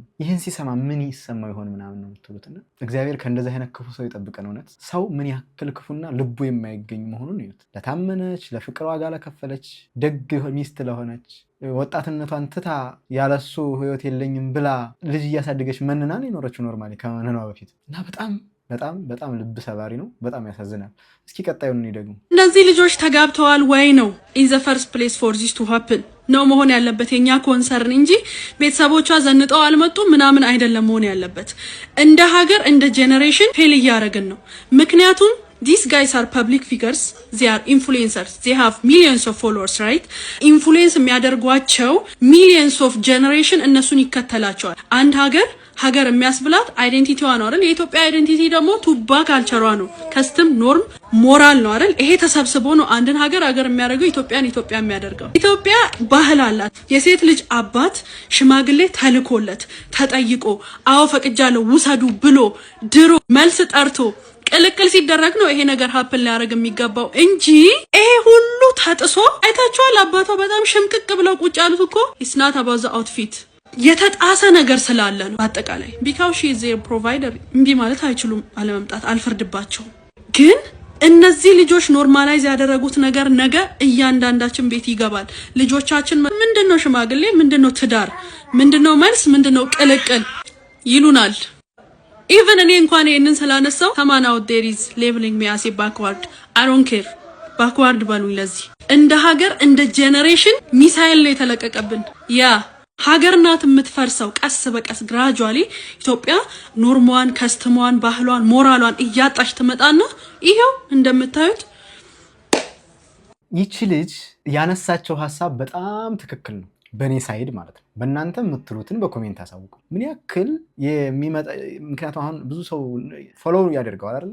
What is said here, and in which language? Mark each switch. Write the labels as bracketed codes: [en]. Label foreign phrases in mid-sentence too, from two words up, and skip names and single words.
[am] ይህን ሲሰማ ምን ይሰማው ይሆን ምናምን ነው የምትሉትና እግዚአብሔር ከእንደዚህ አይነት ክፉ ሰው ይጠብቀን። እውነት ሰው ምን ያክል ክፉና ልቡ የማይገኝ መሆኑን እዩት። ለታመነች፣ ለፍቅር ዋጋ ለከፈለች፣ ደግ ሚስት ለሆነች፣ ወጣትነቷን ትታ ያለሱ ህይወት የለኝም ብላ ልጅ እያሳደገች መንናን የኖረችው ኖርማሊ ከመንኗ በፊት እና በጣም ልብ ሰባሪ ነው። በጣም ያሳዝናል። እስኪ ቀጣዩን ደግሞ እነዚህ ልጆች ተጋብተዋል ወይ ነው [en] in the first place for this to happen [am] ነው መሆን ያለበት የኛ ኮንሰርን እንጂ ቤተሰቦቿ ዘንጠው አልመጡም ምናምን አይደለም መሆን ያለበት። እንደ ሀገር እንደ ጄኔሬሽን ፌል እያደረግን ነው። ምክንያቱም [en] these guys are public figures, they are influencers, they have millions of followers, right? [am] ኢንፍሉዌንስ የሚያደርጓቸው [en] millions of generation [am] እነሱን ይከተላቸዋል። አንድ ሀገር የሚያስብላት አይዴንቲቲዋ ነው አይደል? የኢትዮጵያ አይዴንቲቲ ደግሞ ቱባ ካልቸሯ ነው፣ [en] custom norm moral [am] ነው አይደል? ይሄ ተሰብስቦ ነው አንድን ሀገር የሚያደርገው ኢትዮጵያ የሚያደርገው። ኢትዮጵያ ባህል አላት። የሴት ልጅ አባት ሽማግሌ ተልኮለት ተጠይቆ አዎ ፈቅጃለሁ ውሰዱ ብሎ ድሮ መልስ ጠርቶ ቅልቅል ሲደረግ ነው ይሄ ነገር ሀፕን ሊያደርግ የሚገባው እንጂ ይሄ ሁሉ ተጥሶ አይታችኋል። አባቷ በጣም ሽምቅቅ ብለው ቁጭ ያሉት እኮ [en] it's not about the outfit [am] የተጣሰ ነገር ስላለ ነው። በአጠቃላይ [en] because she is their provider [am] እምቢ ማለት አይችሉም፣ አለመምጣት አልፈርድባቸውም። ግን እነዚህ ልጆች ኖርማላይዝ ያደረጉት ነገር ነገ እያንዳንዳችን ቤት ይገባል። ልጆቻችን ምንድነው ሽማግሌ፣ ምንድነው ትዳር፣ ምንድነው መልስ፣ ምንድነው ቅልቅል ይሉናል። ኢቭን እኔ እንኳን ይሄንን ስላነሳው ተማናው [en] there is labeling me as a backward I don't care [am] backward ባሉኝ ለዚህ እንደ ሀገር እንደ ጄኔሬሽን ሚሳኤል ነው የተለቀቀብን። ያ ሀገር ናት የምትፈርሰው ቀስ በቀስ ግራጁዋሊ ኢትዮጵያ ኖርሟን፣ ከስተሟን፣ ባህሏን፣ ሞራሏን እያጣች ትመጣና ይሄው እንደምታዩት ይቺ ልጅ ያነሳቸው ሀሳብ በጣም ትክክል ነው፣ በእኔ ሳይድ ማለት ነው። በእናንተ የምትሉትን በኮሜንት አሳውቁ። ምን ያክል የሚመጣ ምክንያቱም አሁን ብዙ ሰው ፎሎው ያደርገዋል አይደለ?